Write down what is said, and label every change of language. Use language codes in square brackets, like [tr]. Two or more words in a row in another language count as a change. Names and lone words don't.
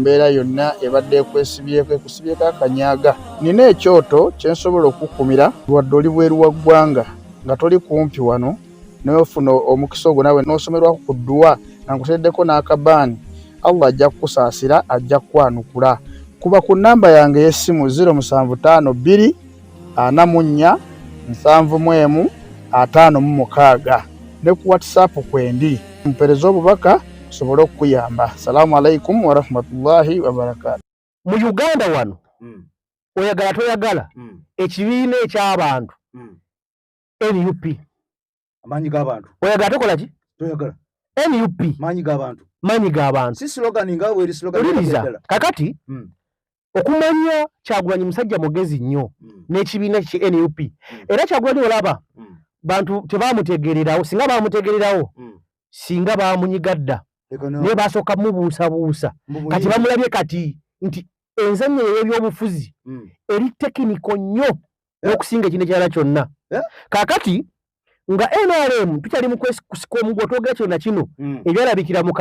[lg] mbeera yonna ebadde ekwesibyeko ekusibyeko akanyaaga nina ekyoto kyensobola okukumira lwadde oli bweru wa ggwanga nga toli kumpi wano n'ofuna omukisa ogwo nawe n'osomerwako ku dduwa nga nkuteddeko n'akabaani Allah ajja kukusaasira ajja kukwanukula kuba ku nnamba yange y'essimu 075 44 71 56 ne ku WhatsApp kwendi mpereza obubaka sobolo okuyamba. [ar] السلام عليكم ورحمة الله وبركاته. [lg] Mu Uganda wano oyagala toyagala ekibiina eky'abantu NUP amanyi g'abantu oyagala tokola ki toyagala NUP manyi g'abantu si slogan nga weri slogan uliriza kakati okumanya Kyagulanyi musajja mugezi nnyo n'ekibiina ki NUP era Kyagulanyi olaba bantu tebamutegererawo singa bamutegererawo singa bamunyigadda ne basooka mubuusabuusa kati bamulabye kati nti enzannya y'ebyobufuzi eri tekiniko nnyo okusinga ekintu ekirala kyonna kaakati nga NRM tukyali mu kusika omugwa twogera kyonna kino ebyalabikira mu